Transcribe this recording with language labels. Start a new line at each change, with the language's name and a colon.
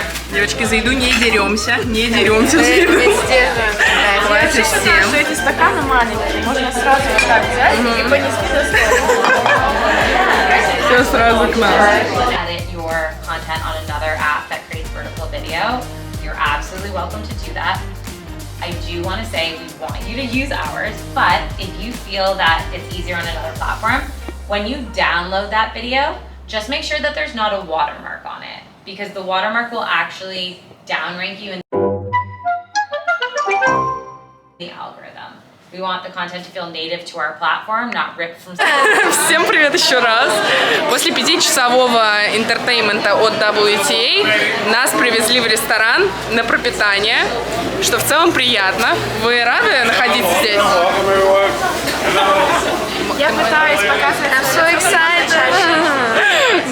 Russian: Девочки, за еду не деремся за еду. Давайте всем. Что эти стаканы маленькие, можно сразу вот так взять и понести за стол. Все сразу к нам.
English: Edit your content on another app that creates vertical video, you're absolutely welcome to do that. I do want to say we want you to use ours, but if you feel that it's easier on another platform, when you download that video, just make sure that there's not a watermark on it, because the watermark will actually downrank you in the algorithm. We want the content to feel native to our platform, not ripped from.
Russian: Всем привет еще раз. После 5-часового интертеймента от WTA нас привезли в ресторан на пропитание, что в целом приятно. Вы рады находиться здесь? Я пытаюсь показывать.
English: I'm so excited.